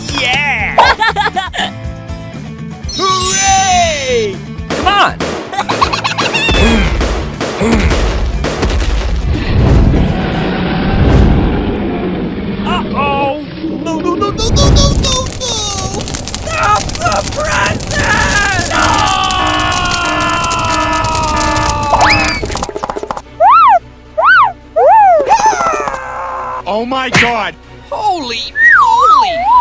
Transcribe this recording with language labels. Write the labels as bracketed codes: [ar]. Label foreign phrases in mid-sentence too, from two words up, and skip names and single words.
[en] Yeah! Hooray! Come on! Uh-oh! No, no, no, no, no, no, no, no! Stop the present! Oh my god! Holy moly!